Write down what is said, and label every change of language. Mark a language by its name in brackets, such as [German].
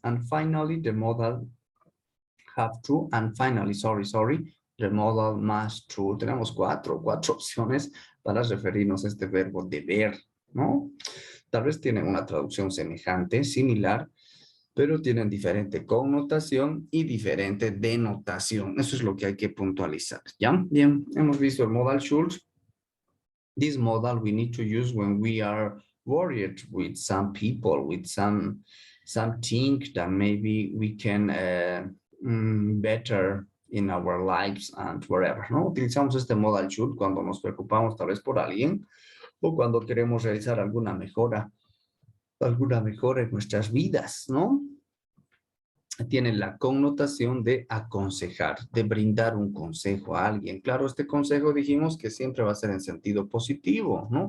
[English] And finally, the modal have to, and finally, sorry, the modal must to. [Spanish] Tenemos cuatro opciones para referirnos a este verbo deber, ¿no? Tal vez tienen una traducción semejante, similar, pero tienen diferente connotación y diferente denotación. Eso es lo que hay que puntualizar, ¿ya? Bien, hemos visto el modal should. [English] This modal we need to use when we are worried with some people, with something that maybe we can better in our lives and wherever, ¿no? [Spanish] Utilizamos este modal should cuando nos preocupamos tal vez por alguien o cuando queremos realizar alguna mejora en nuestras vidas, ¿no? Tiene la connotación de aconsejar, de brindar un consejo a alguien. Claro, este consejo dijimos que siempre va a ser en sentido positivo, ¿no?